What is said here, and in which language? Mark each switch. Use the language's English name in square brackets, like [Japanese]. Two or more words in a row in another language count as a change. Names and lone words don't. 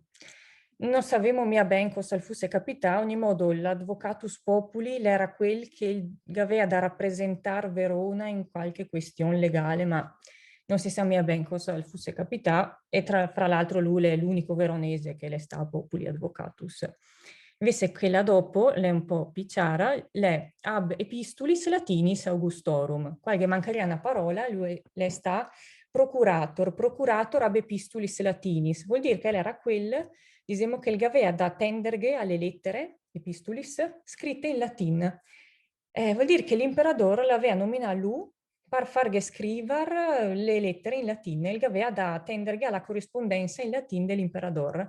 [Italian] Non sapevamo mia ben cosa fosse capitato, ogni modo l' [Latin] Advocatus Populi [Italian] era quel che aveva da rappresentare Verona in qualche questione legale, ma non si sa mia ben cosa fosse capitato, e fra l'altro lui è l'unico veronese che le sta a [Latin] Populi Advocatus. [Italian] Invece quella dopo, è un po' picciara, è [Latin] ab epistulis latinis augustorum. [Italian] Qua che mancherebbe una parola, lui le sta [Latin] procurator ab epistulis latinis. [Italian] Vuol dire che era quel, diciamo, che il aveva da tenderghe alle lettere, epistulis, scritte in latin. Vuol dire che l'imperatore l'aveva nominato lui per farghe scrivere le lettere in latino, il aveva da tenderghe alla corrispondenza in latin dell'imperatore.